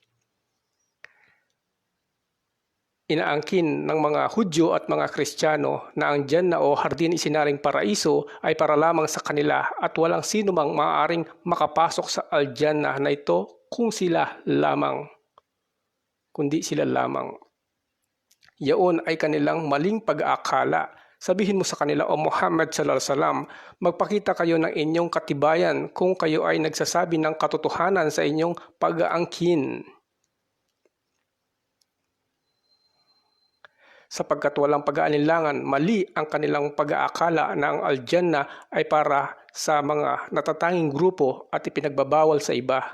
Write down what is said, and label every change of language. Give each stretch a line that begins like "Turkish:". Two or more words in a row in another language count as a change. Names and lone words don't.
Filipino: Inaangkin ng mga Hudyo at mga Kristiyano na ang Jannah o hardin isinaring paraiso ay para lamang sa kanila at walang sino mang maaaring makapasok sa Al-Jannah na ito kundi sila lamang. Yaon ay kanilang maling pag-aakala. Sabihin mo sa kanila, O Muhammad
Arabic: صلى الله عليه وسلم,
Filipino: magpakita kayo ng inyong katibayan kung kayo ay nagsasabi ng katotohanan sa inyong pag-aangkin. Sapagkat walang pag-aalinlangan, mali ang kanilang pag-aakala na ang Al-Jannah ay para sa mga natatanging grupo at ipinagbabawal sa iba.